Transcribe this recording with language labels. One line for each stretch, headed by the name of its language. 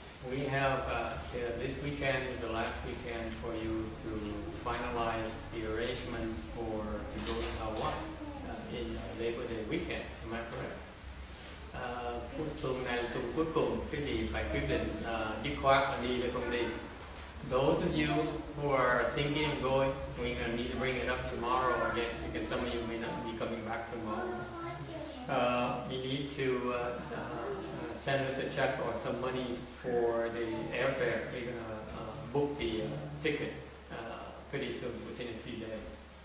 English: We have this weekend is the last weekend for you to finalize the arrangements to go to Hawaii in Labor Day weekend. Am I correct?
Vietnamese: Tuần này là tuần cuối cùng, quý vị phải quyết định dứt khoát là đi hay không đi.
English: Those of you who are thinking of going, we're going to need to bring it up tomorrow again because some of you may not be coming back tomorrow. You need to send us a check or some money for the airfare. We're going to book the ticket pretty soon, within a few days.